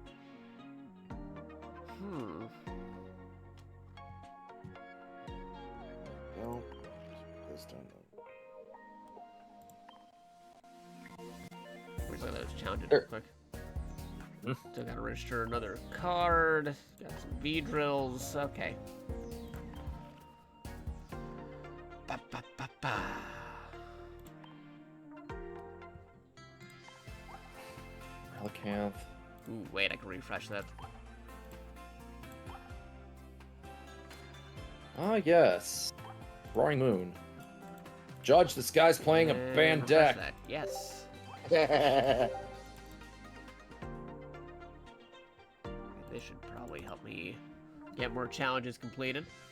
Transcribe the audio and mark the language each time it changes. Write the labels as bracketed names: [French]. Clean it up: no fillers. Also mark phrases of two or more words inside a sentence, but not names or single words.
[English] No, this time. Where's those challenges real quick? Still gotta register another card. Got some V-drills. Okay. Ba, ba, ba, ba. Relicanth. Ooh, wait, I can refresh that. Ah, yes. Roaring Moon. Judge, this guy's playing a banned refresh deck. that. Yes. This should probably help me get more challenges completed.